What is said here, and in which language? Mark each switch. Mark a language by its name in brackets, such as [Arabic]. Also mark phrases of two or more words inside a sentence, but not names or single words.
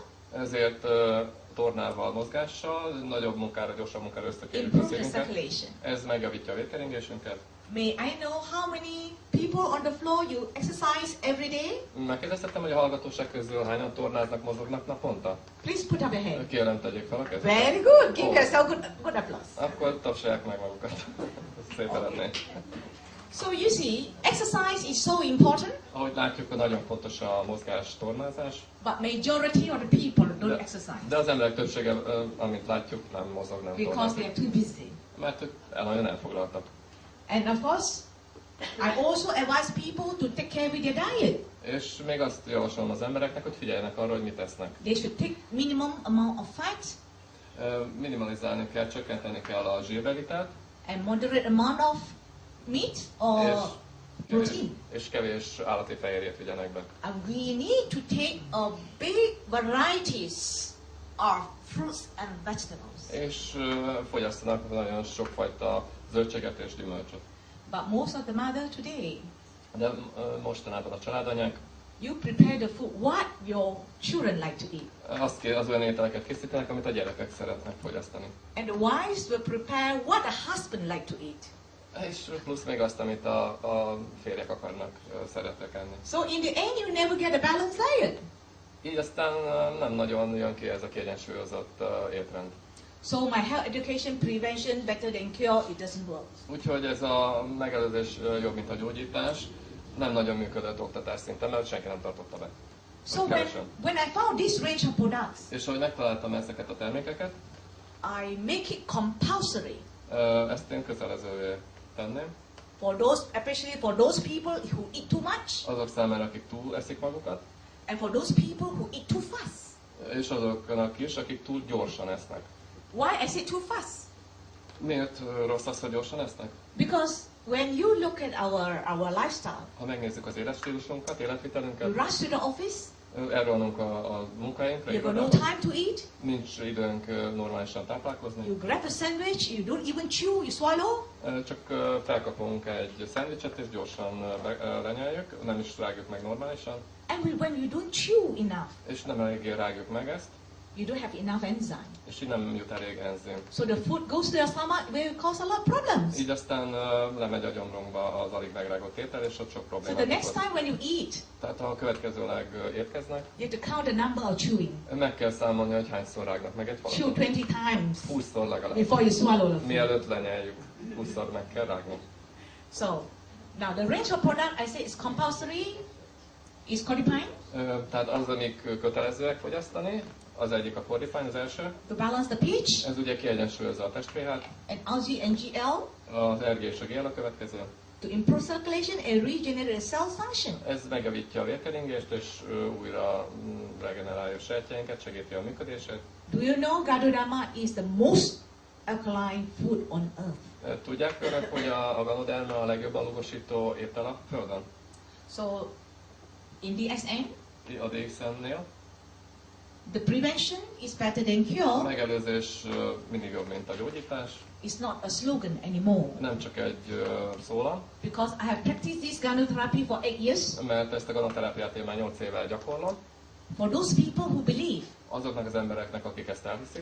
[Hungarian] ezért tornával, mozgással nagyobb munkára, gyorsabb munkára ösztökéljük a [English] improve the [Hungarian] szívünket. [English] circulation. [Hungarian] Ez megjavítja a vérkeringésünket. [English] May I know how many people on the floor you exercise every day? [Hungarian] Megkérdeztem, hogy a hallgatóság közül hányan tornáznak, mozognak naponta? [English] Please put up your hand. [Hungarian] Kérem, tegyék fel a kezüket. [English] Very good. Give Oh. yourself good applause. [Hungarian] Akkor tapsolják meg magukat. Ezt szépen lennék. [English] So you see, exercise is so important, [Hungarian] Ahogy látjuk, nagyon fontos a mozgás, tornázás, [English] but majority of the people don't [Hungarian] de, [English] exercise [Hungarian] de az emberek többsége, amit látjuk, nem mozog, nem [English] because [Hungarian] tornázik. [English] they are too busy. [Hungarian] Mert ők nagyon elfoglaltak. [English] And of course, I also advise people to take care with their diet. [Hungarian] És még azt javasolom az embereknek, hogy figyeljenek arra, hogy mit esznek. [English] They should take minimum amount of fat [Hungarian] Minimalizálni kell, csökkenteni kell a zsírbelitelt, [English] and moderate amount of meat or protein. [Hungarian] és kevés állati fehérjét vigyenek be. [English] And we need to take a big varieties of fruits and vegetables. [Hungarian] És fogyasztanak nagyon sokfajta zöldséget és gyümölcsöt. [English] But most of the mother today, [Hungarian] De mostanában a családanyák [English] you prepare the food what your children like to eat. [Hungarian] az olyan ételeket készítenek, amit a gyerekek szeretnek fogyasztani. [English] And the wives will prepare what the husband like to eat. [Hungarian] És plusz még azt, amit a férjek akarnak, szeretnek enni. [English] So in the end you never get a balanced diet. [Hungarian] Így aztán nem nagyon jön ki ez a kiegyensúlyozott étrend. [English] So my health education prevention better than cure, it doesn't work. [Hungarian] Úgyhogy ez a megelőzés jobb, mint a gyógyítás. Nem nagyon működött oktatás szinten, mert senki nem tartotta be. [English] So when I found this range of products, [Hungarian] És ahogy megtaláltam ezeket a termékeket, [English] I make it compulsory [Hungarian] ezt én kötelezővé tenném. [English] for those, especially for those people who eat too much, [Hungarian] Azok számára, akik túl eszik magukat, [English] and for those people who eat too fast. [Hungarian] és azoknak is, akik túl gyorsan esznek. [English] Why I say too fast? [Hungarian] Miért rossz az, hogy gyorsan esznek? [English] Because when you look at our lifestyle, [Hungarian] Ha megnézzük az életstílusunkat, [English] you [Hungarian] életvitelünket, [English] rush to the office, [Hungarian] elrohanunk a munkahelyünkre, [English] you got no [Hungarian] irodába, [English] time to eat, [Hungarian] nincs időnk normálisan táplálkozni, [English] you grab a sandwich, you don't even chew, you swallow, [Hungarian] csak felkapunk egy szendvicset és gyorsan lenyeljük, nem is rágjuk meg normálisan, [English] and when you don't chew enough, [Hungarian] és nem eléggé rágjuk meg ezt, [English] you don't have enough enzyme. [Hungarian] és így nem jut elég enzim. [English] So the food goes to your stomach, will cause a lot of problems. [Hungarian] Így aztán lemegy a gyomrunkba az alig megrágott étel, és ott sok [English] So [Hungarian] problémát [English] the next [Hungarian] okoz. [English] time when you eat, [Hungarian] Tehát ha következőleg érkeznek, [English] you have to count the number of chewing. [Hungarian] meg kell számolni, hogy hányszor rágnak meg egy [English] Chew [Hungarian] falatot. [English] 20 times [Hungarian] 20-szor legalább. [English] before you swallow the food. [Hungarian] Mielőtt lenyeljük, 20-szor meg kell rágni. [English] So now the range of product I say is compulsory, is Codipine, [Hungarian] Tehát az, amik kötelezőek fogyasztani, az egyik a Codipine, az első. [English] to balance the pH, [Hungarian] Ez ugye kiegyensúlyozza a testpH-t, [English] and RG and GL, [Hungarian] az RG és a GL a következő. [English] to improve circulation and regenerate cell function. [Hungarian] Ez megjavítja a vérkeringést, és újra regenerálja a sejtjeinket, segíti a működését. [English] Do you know Ganoterápia is the most alkaline food on earth? [Hungarian] Tudják önök, hogy a Ganoterápia a legjobban lugosító étel a Földön? [English] So in DXN, [Hungarian] A DXN-nél [English] The prevention is better than [Hungarian] A [English] cure. [Hungarian] megelőzés mindig jobb, mint a gyógyítás. [English] It's not a slogan anymore. [Hungarian] Nem csak egy szólam, [English] Because I have practiced this Ganoterápia for 8 years. [Hungarian] mert ezt a ganoterápiát én már 8 éve gyakorlom. [English] For those people who believe, [Hungarian] Azoknak az embereknek, akik ezt elhiszik,